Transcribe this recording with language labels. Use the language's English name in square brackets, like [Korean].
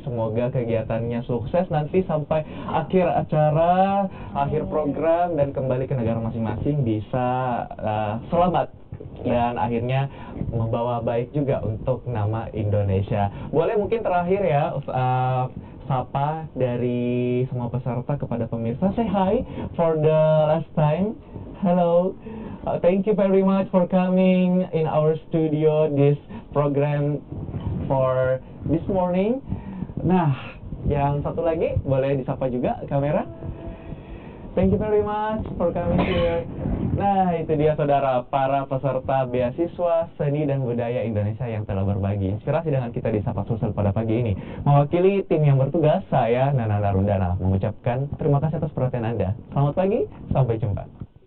[Indonesian] Semoga kegiatannya sukses nanti sampai akhir acara, akhir program, dan kembali ke negara masing-masing bisa selamat. Dan akhirnya membawa baik juga untuk nama Indonesia. Boleh mungkin terakhir ya, sapa dari semua peserta kepada pemirsa. [English] Say hi for the last time. Hello, thank you very much for coming in our studio this program for this morning. [Indonesian] Nah, yang satu lagi boleh disapa juga kamera. [English] Thank you very much for coming here. [Indonesian] Nah, itu dia saudara, para peserta beasiswa seni dan budaya Indonesia yang telah berbagi inspirasi dengan kita di Sapa Sulsel pada pagi ini. Mewakili tim yang bertugas, saya Nana Narundana mengucapkan terima kasih atas perhatian Anda. Selamat pagi, sampai jumpa.